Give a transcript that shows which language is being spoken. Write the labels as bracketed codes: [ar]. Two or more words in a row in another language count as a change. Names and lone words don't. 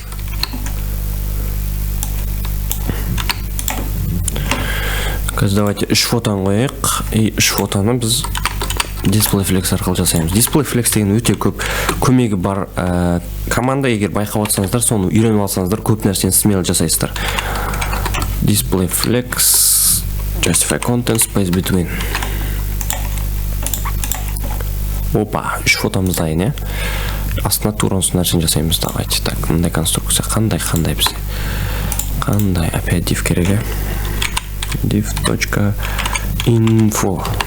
[kk] Қазір давайте 3 фотоны қояйық. И 3 фотоны біз DisplayFlex арқылы жасаймыз. DisplayFlex деген өте көп көмегі бар команда. Егер байқап отырсаңыздар, соны үйреніп алсаңыздар, көп нәрсені смело жасайсыздар. [en] DisplayFlex, justify content, space between. [kk] Опа, 3 фотомыз дайын, е? Астына тура осы нәрсені жасаймыз. [ru] Давайте. [kk] Так, мындай конструкция. Қандай бізде? Қандай? Опять div керек, е? [en] div.info.